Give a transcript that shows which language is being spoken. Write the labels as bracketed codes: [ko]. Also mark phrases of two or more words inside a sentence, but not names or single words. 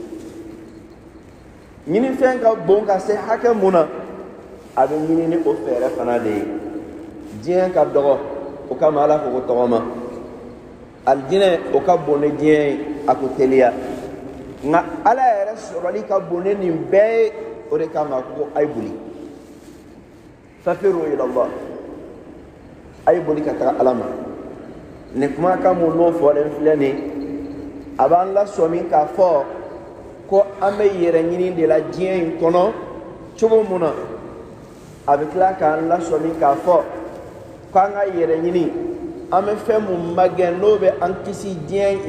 [bm] nyini fen ka bonka se hake muna abe nyini ni o fere fana de dien ka dogo o ka mala ko togoma aljine o ka bonne dien akotelia nga ala yɛrɛ sɔrɔli ka bon ne nin bɛɛ ye o de kama ko a ye boli [ar] ففروا إلى الله [bm] a ye boli ka taga ala ma nin kuma ka mun n'o fɔlen filɛ nin a b'an lasɔn min k'a fɔ ko an bɛ yɛrɛ ɲini de la diɲɛ in kɔnɔ cogo mun na a bɛ tila k'an lasɔn min k'a fɔ ko an ka yɛrɛ ɲini an bɛ fɛn mun magɛn n'o bɛ an kisi diɲɛ